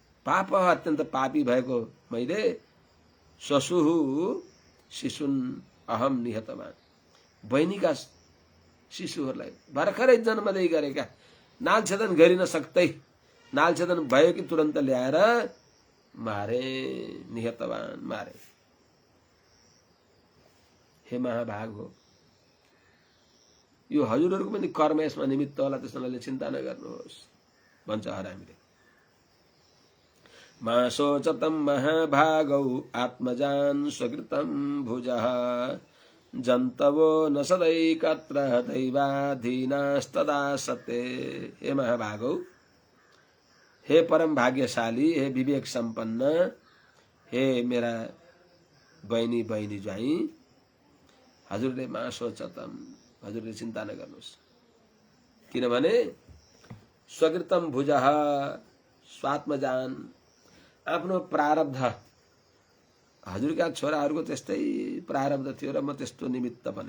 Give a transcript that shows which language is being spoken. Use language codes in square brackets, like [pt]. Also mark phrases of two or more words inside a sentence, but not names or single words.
[ne] पाप अत्यन्त पापी भएको मैले [sa] श्वशुहु शिशुन अहम निहतवान, [ne] बहिनीका शिशुहरूलाई भर्खरै जन्म दिई गरेका नालछेदन गरिन सक्दै नालछेदन भयो कि तुरन्त ल्याएर मारे, निहतवान मारे। हे महाभाग हो, यो हजुरहरूको पनि कर्म यसमा निमित्त होला, त्यसैले चिन्ता नगर्नुहोस् भन्छ हरामीले। [sa] मा शोचतं महाभागौ आत्मजान स्वकृतं भुजः, जन्तवो न सदैकत्र दैवाधीनास्तदा सते। हे महाभागौ, [ne] हे परम भाग्यशाली, हे विवेक संपन्न, हे मेरा बहिनी बहिनी ज्वाइँ, हजुरले [sa] मा शोचतम, [ne] हजुरले चिन्ता नगर्नुहोस्, किनभने [sa] स्वकृतम भुजः, स्वात्मजान, [ne] आफ्नो प्रारब्ध, हजुरका छोराहरूको त्यस्तै प्रारब्ध थियो र म त्यस्तो निमित्त बने।